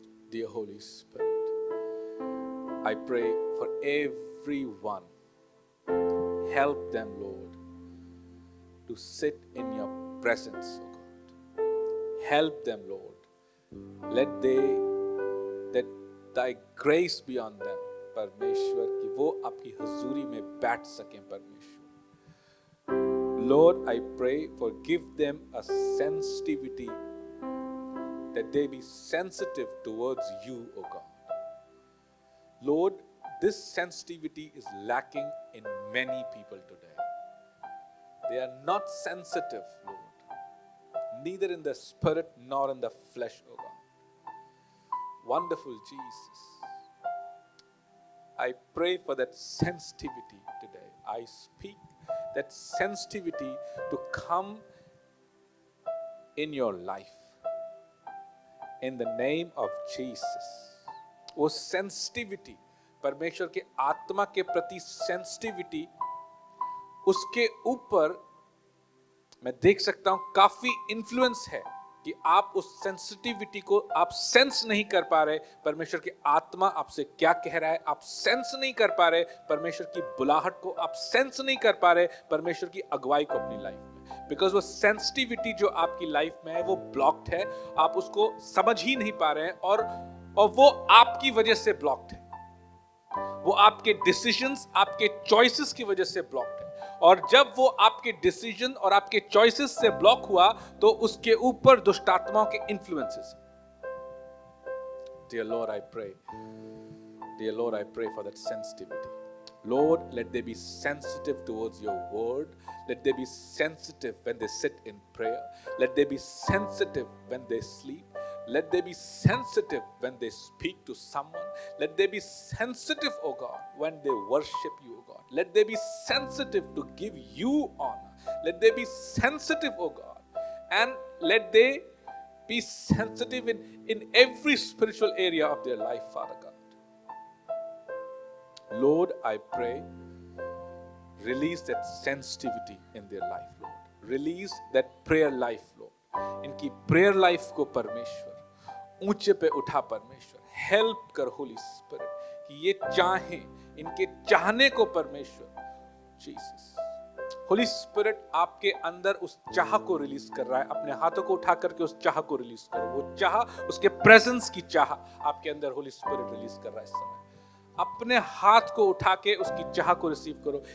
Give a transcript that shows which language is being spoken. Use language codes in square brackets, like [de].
[en] Dear Holy Spirit, I pray for everyone. Help them, Lord, to sit in your presence, O God. Help them, Lord. Let that thy grace be on them, [hi] परमेश्वर, कि वो आपकी हजूरी में बैठ सकें, परमेश्वर. [en] Lord, I pray for give them a sensitivity, that they be sensitive towards you, O God. Lord, this sensitivity is lacking in many people today. They are not sensitive, Lord, neither in the spirit nor in the flesh, O God. Wonderful Jesus. I pray for that sensitivity today. I speak that sensitivity to come in your life. In the name of Jesus. [hi] वो sensitivity, परमेश्वर के आत्मा के प्रति sensitivity, उसके ऊपर मैं देख सकता हूं काफी इन्फ्लुएंस है कि आप उस सेंसिटिविटी को आप सेंस नहीं कर पा रहे, परमेश्वर की आत्मा आपसे क्या कह रहा है आप सेंस नहीं कर पा रहे, परमेश्वर की बुलाहट को आप सेंस नहीं कर पा रहे, परमेश्वर की अगुवाई को अपनी लाइफ में, बिकॉज वो सेंसिटिविटी जो आपकी लाइफ में है वो ब्लॉक्ड है, आप उसको समझ ही नहीं पा रहे हैं और वो आपकी वजह से ब्लॉक्ड है, वो आपके डिसीजंस आपके चॉइसेस की वजह से ब्लॉक्ड है, और जब वो आपके डिसीजन और आपके चॉइसेस से ब्लॉक हुआ तो उसके ऊपर दुष्ट आत्माओं के influences. [en] Dear Lord, I pray. Dear Lord, I pray for that sensitivity. Lord, let they be sensitive towards your word. Let they be sensitive when they sit in prayer. Let they be sensitive when they sleep. Let they be sensitive when they speak to someone. Let they be sensitive, oh God, when they worship you, oh God. Let they be sensitive to give you honor. Let they be sensitive, oh God. And let they be sensitive in every spiritual area of their life, Father God. Lord, I pray, release that sensitivity in their life, Lord. Release that prayer life, Lord. [hi] इनकी prayer life को परमेश्वर ऊंचे पे उठा, परमेश्वर help कर Holi spirit कि ये चाहें, इनके चाहने को परमेश्वर जीसस होली स्पिरिट आपके अंदर उस चाह को रिलीज कर रहा है, अपने हाथों को उठा करके उस चाह को रिलीज करो, वो चाह उसके प्रेजेंस की चाह आपके अंदर होली स्पिरिट रिलीज कर रहा है इस समय, अपने हाथ को उठा के उसकी चाह को रिसीव करो.